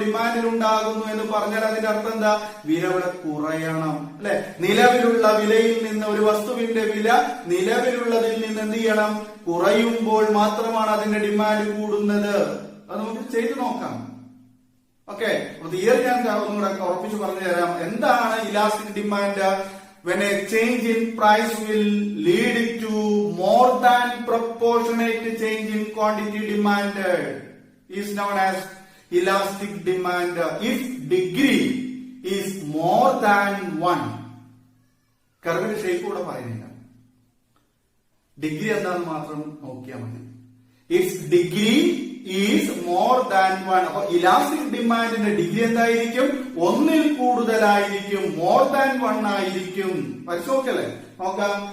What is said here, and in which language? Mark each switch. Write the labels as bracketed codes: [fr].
[ml] ഡിമാൻഡിൽ ഉണ്ടാകുന്നു എന്ന് പറഞ്ഞാൽ അതിന്റെ അർത്ഥം എന്താ? വില ഇവിടെ കുറയണം അല്ലെ? നിലവിലുള്ള വിലയിൽ നിന്ന്, ഒരു വസ്തുവിന്റെ വില നിലവിലുള്ളതിൽ നിന്ന് എന്ത് ചെയ്യണം? കുറയുമ്പോൾ മാത്രമാണ് അതിന്റെ ഡിമാൻഡ് കൂടുന്നത്. അത് നമുക്ക് ചെയ്തു നോക്കാം. ഓക്കെ, അപ്പൊ തിയറി ഞാൻ ഒന്നുകൂടെ ഉറപ്പിച്ച് പറഞ്ഞു തരാം. എന്താണ് elastic demand? [en] When a change in price will lead to more than proportionate change in quantity demanded is known as elastic demand if degree is more than 1. [ml] കർവിന്റെ ഷേപ്പ് കൂടെ പറയുന്നില്ല, ഡിഗ്രി എന്താണെന്ന് മാത്രം നോക്കിയാൽ മതി. [en] If degree is more than 1. [ml] അപ്പൊ elastic ഡിമാൻഡിന്റെ degree എന്തായിരിക്കും? ഒന്നിൽ കൂടുതലായിരിക്കും, മോർ ദാൻ 1 ആയിരിക്കും. വരച്ചു നോക്കല്ലേ? നോക്കാം.